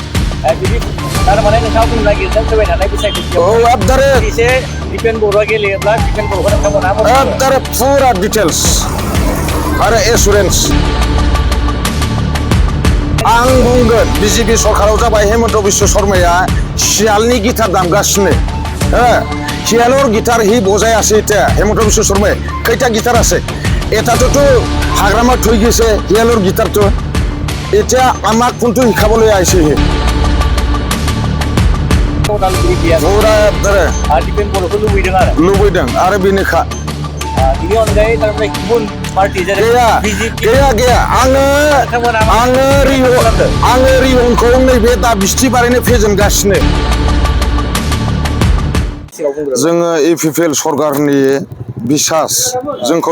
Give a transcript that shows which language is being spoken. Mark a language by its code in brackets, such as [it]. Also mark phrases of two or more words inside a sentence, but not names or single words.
[brx] बिदि थारमाने नोंथाङा बुंनो नागिरदों फैबाय थानाय बिसायख'थियाव एकदरे एसे डिफेन्स बर'आ गेलेयोब्ला डिफेन्स बर'खौ नोंथांमोना एकदरे फुरा डिटेल्स आरो एसुरेन्स आं बुंगोन बिजेपि सरकाराव जाबाय हेमन्त बिश्व शर्माया सियालनि गिटार दामगासिनो [as] শিয়ালৰ গিটাৰ সি বজাই আছে এতিয়া হেমন্ত বিশ্ব শৰ্মাই কেইটা গিটাৰ আছে এটাতো হাগ্ৰামা থৈ গৈছে শিয়ালৰ গিটাৰটো এতিয়া আমাক কোনটো শিকাবলৈ আহিছে সি পুৰা [brx] डिफेन्स बर'खौ लुबैदों आरो बेनोखा बिनि अनगायै थारमाने गुबुन पार्टि जेरै गैया आङो रिहनखौ नैबे दा बिस्थिबारैनो फेजेनगासिनो जोङो EPPL सरकारनि बिसास जोंखौ